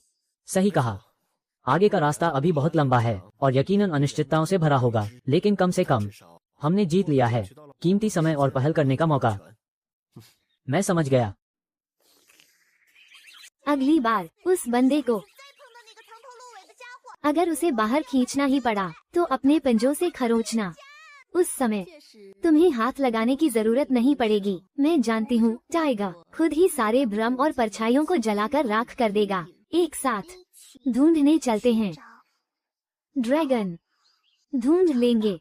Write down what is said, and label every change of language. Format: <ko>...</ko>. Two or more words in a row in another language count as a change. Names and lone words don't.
<hi>सही कहा। आगे का रास्ता अभी बहुत लंबा है और यकीनन अनिश्चितताओं से भरा होगा, लेकिन कम से कम हमने जीत लिया है। कीमती समय और पहल करने का मौका। मैं समझ गया। अगली बार उस बंदे को</hi> <zh>再碰到那个藏头露尾的家伙，</zh> <hi>अगर उसे बाहर खींचना ही पड़ा तो अपने पंजों से खरोंचना। उस समय</hi> <zh>确实</zh> <hi>तुम्हें हाथ लगाने की जरूरत नहीं पड़ेगी। मैं जानती हूँ टाइगर खुद ही सारे भ्रम और परछाइयों को जलाकर राख कर देगा। एक साथ ढूंढने चलते हैं। ड्रैगन ढूंढ लेंगे।</hi>